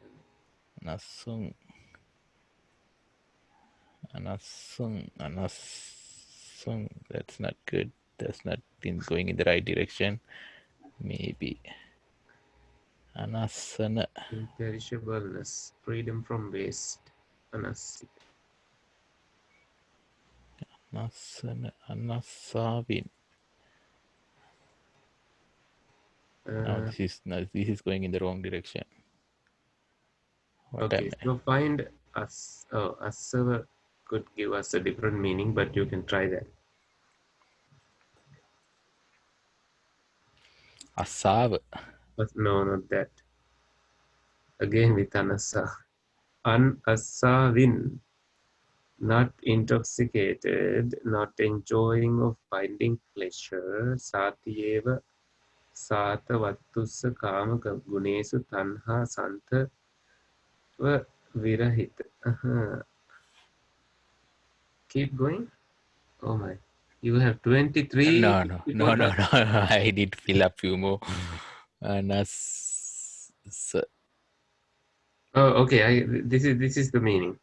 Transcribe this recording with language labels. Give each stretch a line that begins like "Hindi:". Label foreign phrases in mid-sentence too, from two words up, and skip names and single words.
Pali: anasung. Anasung.
English: That's not good. That's not going in the right direction. Maybe. Anasana. Imperishableness, freedom from waste,
Pali: anasit. Anasana. Anasavin.
English: Now Uh, this is going in the wrong direction. What am okay, I? so find us. Oh, asava could give us a different meaning, but you can try that.
Pali: Asav.
English: But no, not that. Again with anasa. Anasavin, not intoxicated, not enjoying or finding pleasure.
Pali: Satyeva sata vattusa kama gunesu tanha santa virahita.
English: Keep going. Oh my. You have 23 No, no, no, people no, right. no. I did fill up few more. Anas. Oh, okay. This is the meaning.